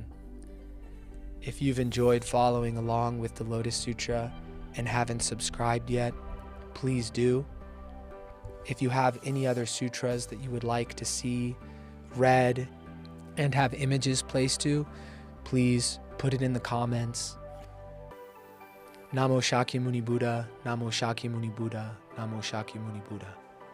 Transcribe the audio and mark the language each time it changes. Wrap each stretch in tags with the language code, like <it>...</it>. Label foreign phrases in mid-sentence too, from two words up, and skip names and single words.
<en>If you've enjoyed following along with the Lotus Sutra and haven't subscribed yet, please do. If you have any other sutras that you would like to see read and have images placed to, please put it in the comments.</en> <pi>Namo Shakyamuni Buddha, Namo Shakyamuni Buddha, Namo Shakyamuni Buddha.</pi>